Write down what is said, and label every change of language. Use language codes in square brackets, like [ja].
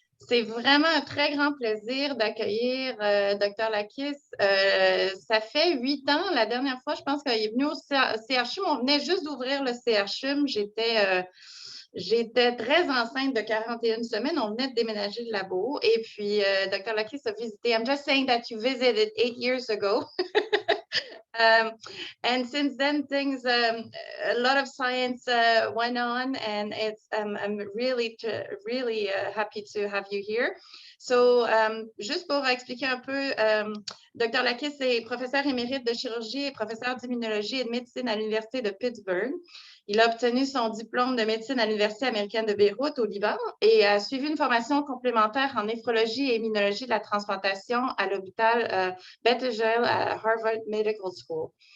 [fr] C'est vraiment un très grand plaisir d'accueillir Dr. Lakkis. Ça fait 8 ans, la dernière fois, je pense qu'il est venu au CRCHUM. On venait juste d'ouvrir le CRCHUM. J'étais très enceinte de 41 semaines. On venait de déménager le labo. Et puis, Dr. Lakkis a visité. [en] I'm just saying that you visited 8 years ago. And since then, things, a lot of science went on, and I'm really happy to have you here. [fr] So, juste pour expliquer un peu, Dr. Lakkis est professeur émérite de chirurgie et professeur d'immunologie et de médecine à l'Université de Pittsburgh. Il a obtenu son diplôme de médecine à l'Université américaine de Beyrouth au Liban et a suivi une formation complémentaire en néphrologie et immunologie de la transplantation à l'hôpital Beth Israel à Harvard Medical School.